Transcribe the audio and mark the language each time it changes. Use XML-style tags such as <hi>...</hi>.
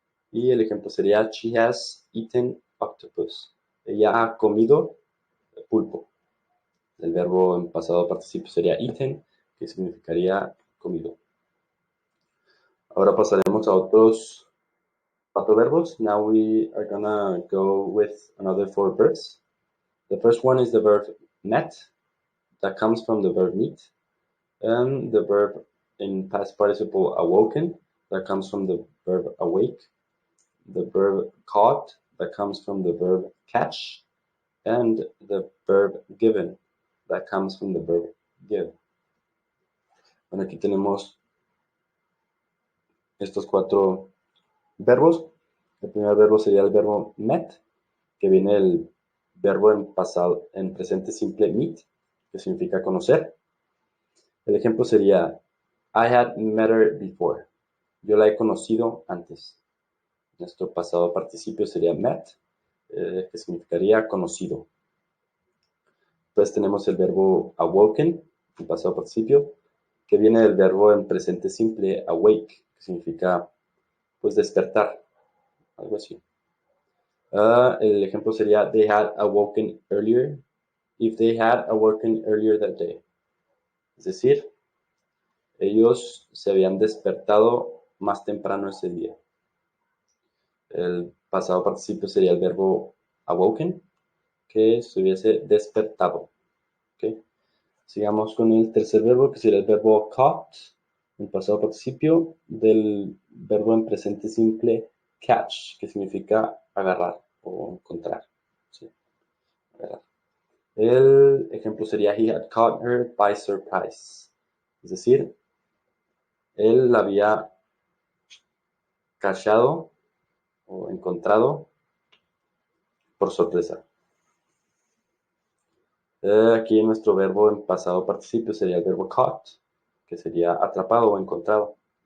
<es>Y el ejemplo sería,</es> <en>she has eaten octopus.</en> <es>Ella ha comido pulpo. El verbo en pasado participio sería eaten, que significaría comido. Ahora pasaremos a otros 4 verbos.</es> <en>Now we are gonna go with another 4 verbs. The first one is the verb met, that comes from the verb meet, and the verb in past participle awoken, that comes from the verb awake, the verb caught, that comes from the verb catch, and the verb given, that comes from the verb give.</en> <es>Bueno, aquí tenemos estos 4 verbos. El primer verbo sería el verbo met, que viene del verbo en presente simple meet, que significa conocer. El ejemplo sería</es> <en>I had met her before.</en> <es>Yo la he conocido antes. Nuestro pasado participio sería met, que significaría conocido. Después tenemos el verbo awoken, el pasado participio, que viene del verbo en presente simple awake, que significa pues despertar, algo así. El ejemplo sería</es> <en>they had awoken earlier. If they had awoken earlier that day.</en> <es>Es decir, ellos se habían despertado más temprano ese día. El pasado participio sería el verbo awoken, que se hubiese despertado. ¿Okay? Sigamos con el tercer verbo, que sería el verbo caught, el pasado participio del verbo en presente simple catch, que significa agarrar o encontrar. ¿Sí? Agarrar. El ejemplo sería</es> <en>he had caught her by surprise.</en> <es>Es decir, él la había cachado o encontrado por sorpresa. Aquí nuestro verbo en pasado participio sería el verbo caught, que sería atrapado o encontrado.</es>